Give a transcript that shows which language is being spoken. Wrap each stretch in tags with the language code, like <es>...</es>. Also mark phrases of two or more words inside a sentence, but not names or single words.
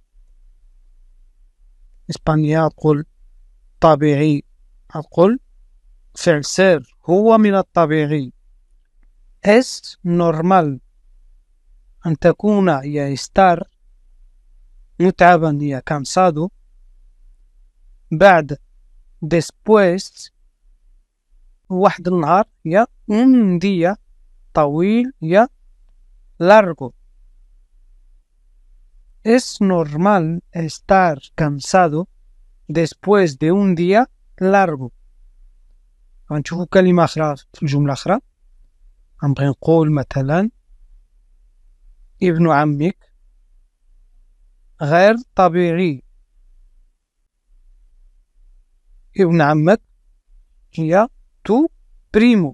<ar>إسبانيا تقول طبيعي، أقول فعل سير هو من الطبيعي.</ar> <es>es normal</es> <ar>أن تكون هي estar، متعبا هي cansado، بعد después واحد النهار هي</ar> <es>un día</es> <ar>طويل هي largo.</ar> <es>Es normal estar cansado después de un día largo.</es> <ar>غنشوفو كلمة أخرى في الجملة أخرى. غنبغي نقول مثلا ابن عمك غير طبيعي. ابن عمك هي</ar> <es>tu primo.</es>